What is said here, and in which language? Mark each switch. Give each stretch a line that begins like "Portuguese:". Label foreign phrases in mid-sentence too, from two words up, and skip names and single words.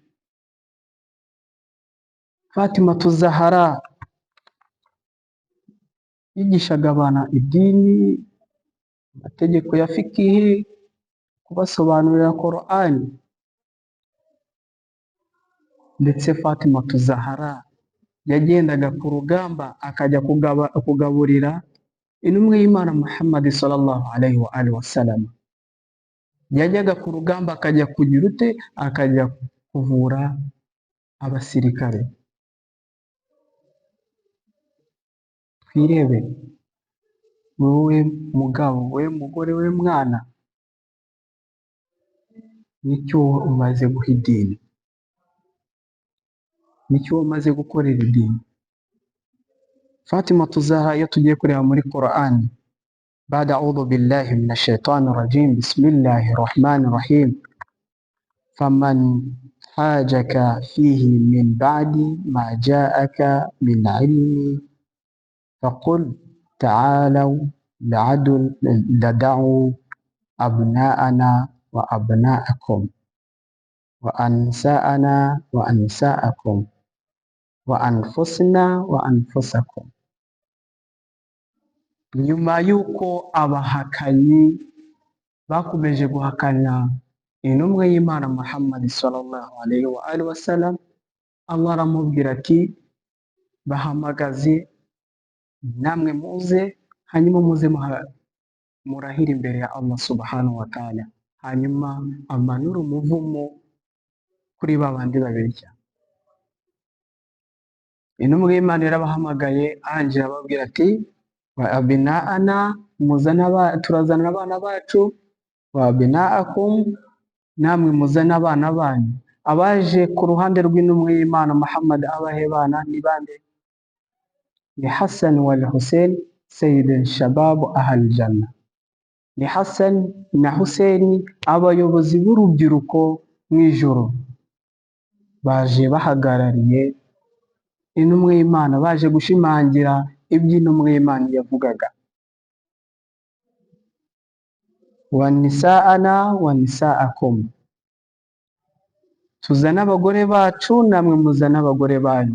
Kinyarwanda: Fatima Zahara yigishaga abantu idini, amategeko ya fikihi, kubasobanurira Korani. Ndetse Fatima Zahara yagendaga ku rugamba akajya kugaburira intumwa y'Imana Muhammad
Arabic: صلى الله عليه وآله وسلم.
Kinyarwanda: Yajyaga ku rugamba akajya kugira ute, akajya kuvura abasirikare. Twirebe, wowe mugabo, wowe mugore, wowe mwana, nicyo umaze guha idini, nicyo umaze gukorera idini. Fatima Zahara iyo tugiye kureba muri Qur'an,
Arabic: بعد أعوذ بالله من الشيطان الرجيم، بسم الله الرحمن الرحيم، فمن حاجك فيه من بعد ما جاءك من العلم فقل تعالوا ندع أبناءنا وأبناءكم ونساءنا ونساءكم وأنفسنا وأنفسكم.
Kinyarwanda: Nyuma yuko abahakanyi bakomeje guhakana intumwa y'Imana Muhammad
Arabic: صلى الله عليه وآله وسلم,
Kinyarwanda: Allah aramubwira ati bahamagaze, namwe muze, hanyuma muze murahira imbere ya Allah
Arabic: سبحانه وتعالى,
Kinyarwanda: hanyuma amanura umuvumo kuri babandi babirya. Intumwa y'Imana yarabahamagaye, angira ababwira ati
Arabic: وأبناءنا,
Kinyarwanda: turazana abana bacu,
Arabic: وأبناءكم,
Kinyarwanda: namwe muzana abana banyu. Abaje ku ruhande rw'intumwa y'Imana Muhammad abahe bana ni bande?
Arabic: Ni حسن والحسين سيد شباب أهل الجنة.
Kinyarwanda: Ni Hassan na Hussein, abayobozi b'urubyiruko mu ijuru, baje bahagarariye intumwa y'Imana, baje gushimangira iby'intumwa y'Imana yavugaga.
Arabic: ونساءنا ونساءكم,
Kinyarwanda: tuzana abagore bacu, namwe muzana abagore banyu.